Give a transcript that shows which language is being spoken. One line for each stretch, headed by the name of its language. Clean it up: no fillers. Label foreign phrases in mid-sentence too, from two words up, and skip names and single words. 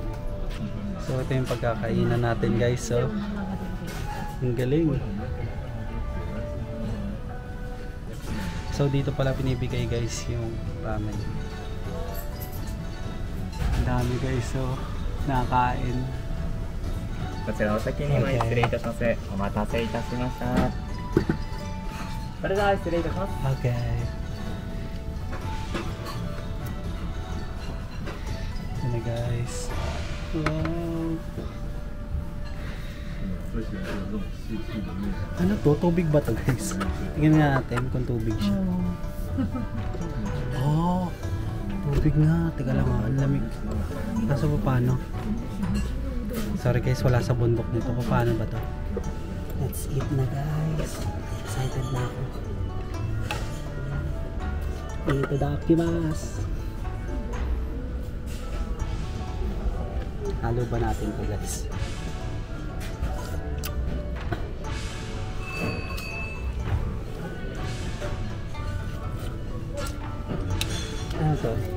Filipino: So ito yung pagkakainan natin guys. So ang galing. So dito pala binibigay guys yung ramen. Ang dami guys, so nakakain.
Japanese: こちらお先に失礼いたします。お待たせいたしました。それでは失礼いたします。
Filipino: Okay. Yan na guys. Wow. Ano to? Tubig ba to guys? Tingnan nga natin kung tubig siya. Oh, tubig nga. Teka lang, ang lamig. Kaso paano?
English: Sorry guys,
Filipino: wala sa bundok nito. Paano ba to?
English: Let's eat
Filipino: na guys. Excited na ako. Itadakimasu. Halo ba natin to guys? Ano to?